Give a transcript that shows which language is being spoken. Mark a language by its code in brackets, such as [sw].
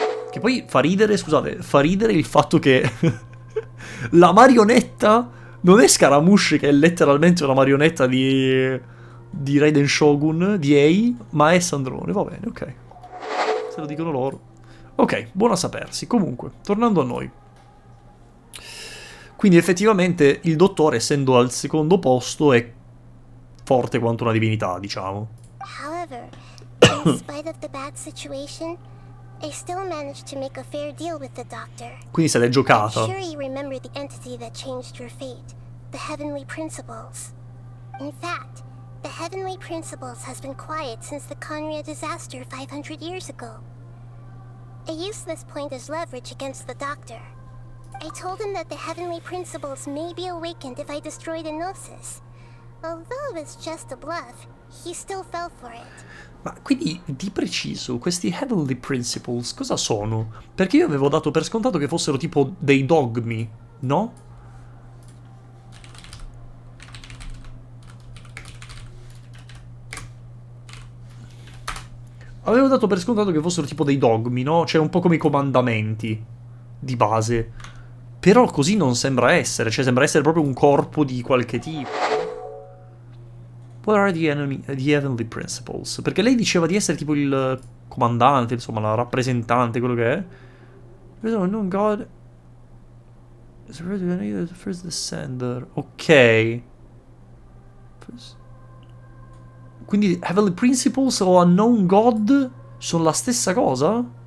[it] Che poi fa ridere, scusate, fa ridere il fatto che... la non è Scaramouche, che è letteralmente una marionetta di Raiden Shogun, di Ei, ma è Sandrone, va bene, ok. Se lo dicono loro. Ok, buono a sapersi. Comunque, tornando a noi. Quindi effettivamente il dottore, essendo al secondo posto, è forte quanto una divinità, diciamo. [en] However, in spite of the bad situation, I still managed to make a fair deal with the doctor. [it] Quindi se l'è giocata. [en] I'm sure you remember the entity that changed your fate, the Heavenly Principles. In fact, the Heavenly Principles has been quiet since the Conria disaster 500 years ago. I used this point as leverage against the doctor. I told him that the Heavenly Principles may be awakened if I destroy the Gnosis. Although it's just a bluff, he still fell for it. [it] Ma quindi, di preciso, questi Heavenly Principles cosa sono? Perché io avevo dato per scontato che fossero tipo dei dogmi, no? Avevo dato per scontato che fossero tipo dei dogmi, no? Cioè un po' come i comandamenti di base. Però così non sembra essere, cioè sembra essere proprio un corpo di qualche tipo. [en] What are the heavenly principles? [it] Perché lei diceva di essere tipo il comandante, insomma, la rappresentante, quello che è. [en] No, God is the first descender. [it] Ok. Quindi heavenly principles o unknown God sono la stessa cosa?